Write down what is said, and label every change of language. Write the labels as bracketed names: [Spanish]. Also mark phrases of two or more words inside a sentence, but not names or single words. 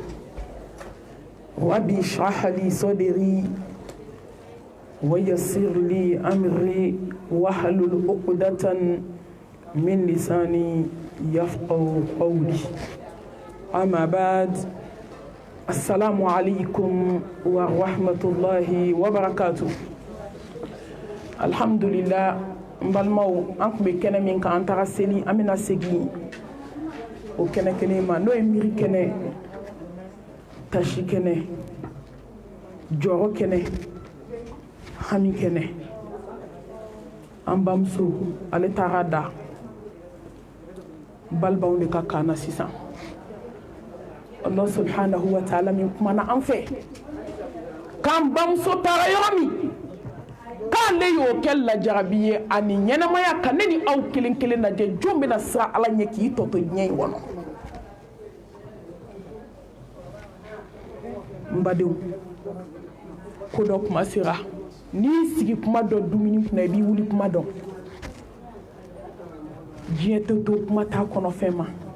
[Arabic] ربي اشرح لي صدري ويسر لي أمري واحلل عقدة من لساني يفقهوا قولي أما بعد السلام عليكم ورحمة الله وبركاته الحمد لله [Bambara] mbalmaw an kun bɛ kɛnɛ min kan an taga seli an bɛna segin o kɛnɛ kelen ma n'o ye miiri kɛnɛ tasi kɛnɛ jɔrɔ kɛnɛ hami kɛnɛ an bamuso ale taara da balibaw de ka kan na sisan [Arabic] الله سبحانه وتعالى [Bambara] min kumana an fɛ k'an bamuso taara yɔrɔ min k'ale y'o kɛ lajarabi ye ani ɲɛnamaya ka ne ni aw kelen kelen lajɛ jɔn bɛna siran ala ɲɛ k'i tɔtɔ diɲɛ in kɔnɔ n badenw ko dɔ kuma sera n'i sigi kuma dɔ dumuni kunna i b'i wuli kuma dɔn diɲɛ tɛ to kuma t'a kɔnɔ fɛn ma